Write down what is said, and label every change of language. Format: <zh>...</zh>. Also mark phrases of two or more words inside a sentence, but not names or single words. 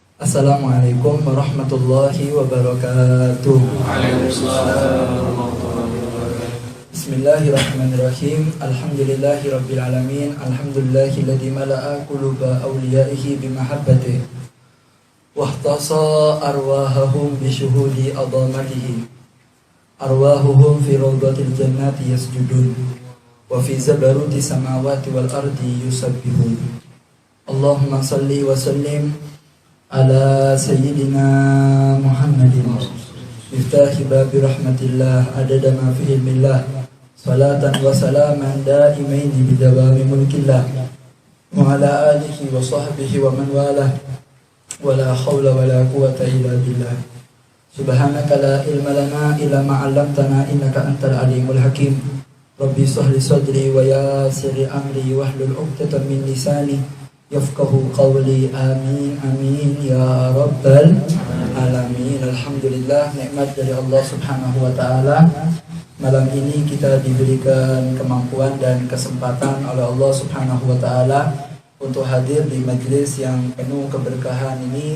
<ar>السلام عليكم ورحمة الله وبركاته. بسم الله الرحمن الرحيم. الحمد لله رب العالمين. الحمد لله الذي ملأ قلوب أوليائه بمحبته واختص أرواحهم بشهود عظمته. أرواحهم في روضة الجنة يسجدون وفي جبروت السماوات والأرض يسبحون. اللهم صل وسلم على سيدنا محمد مفتاح باب رحمة الله عدد ما في علم الله صلاة وسلاما دائمين بدوام ملك الله وعلى آله وصحبه ومن والاه ولا حول ولا قوة إلا بالله. سبحانك لا علم لنا إلا ما علمتنا إنك أنت العليم الحكيم. رب اشرح لي صدري ويسر لي أمري واحلل عقدة من لساني يفقهوا قولي. آمين آمين يا رب العالمين.</ar> <id>Alhamdulillah, nikmat dari Allah</id> <ar>سبحانه و تعالى.</ar> <id>Malam ini kita diberikan kemampuan dan kesempatan oleh Allah</id> <ar>سبحانه و تعالى</ar> <id>untuk hadir di majelis yang penuh keberkahan ini.</id>